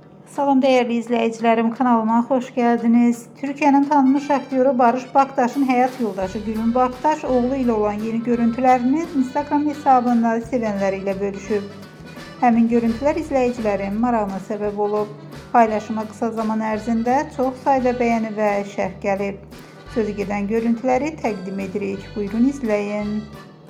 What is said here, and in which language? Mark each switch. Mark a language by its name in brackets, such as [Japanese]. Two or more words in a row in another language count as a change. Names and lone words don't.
[Turkish] Salam değerli izleyicilerim, kanalıma hoş geldiniz. Türkiye'nin tanınmış aktörü Barış Baktaş'ın hayat yoldaşı Gülün Baktaş oğlu ile olan yeni görüntülerini Instagram hesabında sevenleriyle bölüşüb. [Azerbaijani] Həmin görüntüler izleyicilerin marağına sebep olub. Paylaşıma kısa zaman ərzində çox sayda beğeni ve şərh gəlib. Sözü gedən görüntüləri təqdim edirik. [Turkish] Buyurun izleyin.